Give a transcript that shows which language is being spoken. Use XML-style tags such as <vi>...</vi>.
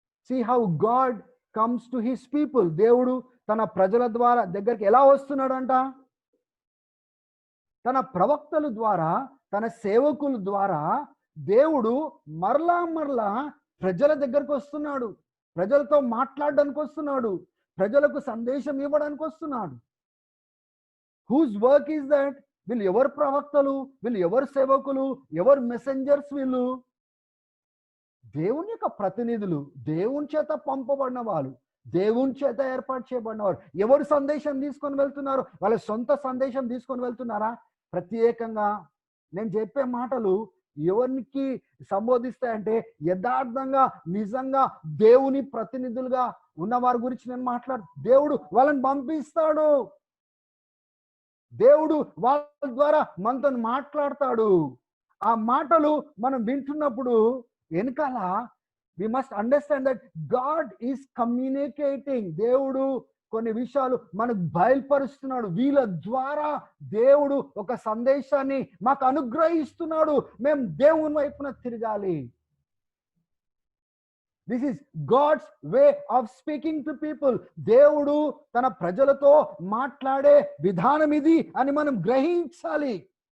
<en>See how God comes to his people.</en> <te>దేవుడు తన ప్రజల ద్వారా దగ్గరికి ఎలా వస్తున్నాడంట? తన ప్రవక్తల ద్వారా, తన సేవకుల ద్వారా దేవుడు మరలా ప్రజల దగ్గరకు వస్తున్నాడు, ప్రజలతో మాట్లాడడానికి వస్తున్నాడు, ప్రజలకు సందేశం ఇవ్వడానికి వస్తున్నాడు.</te> <en>Whose work is that?</en> <te>వీళ్ళు ఎవరు ప్రవక్తలు, వీళ్ళు ఎవరు సేవకులు, ఎవరు మెసెంజర్స్? వీళ్ళు దేవుని యొక్క ప్రతినిధులు, దేవుని చేత పంపబడిన వాళ్ళు, దేవుని చేత ఏర్పాటు చేయబడిన వారు. ఎవరు సందేశం తీసుకొని వెళ్తున్నారు? వాళ్ళ సొంత సందేశం తీసుకొని వెళ్తున్నారా? ప్రత్యేకంగా నేను చెప్పే మాటలు ఎవరికి సంబోధిస్తాయంటే యథార్థంగా నిజంగా దేవుని ప్రతినిధులుగా ఉన్న వారి గురించి నేను దేవుడు వాళ్ళని పంపిస్తాడు, దేవుడు వాళ్ళ ద్వారా మనతో మాట్లాడతాడు. ఆ మాటలు మనం వింటున్నప్పుడు వెనకాల</te> <en>we must understand that God is communicating.</en> <te>దేవుడు కొన్ని విషయాలు మనకు బయలుపరుస్తున్నాడు. వీళ్ళ ద్వారా దేవుడు ఒక సందేశాన్ని మాకు అనుగ్రహిస్తున్నాడు. మేము దేవుని వైపున తిరగాలి.</te> <en>This is God's way of speaking to people.</en> <te>దేవుడు తన ప్రజలతో మాట్లాడే విధానం ఇది అని మనం గ్రహించాలి.</te>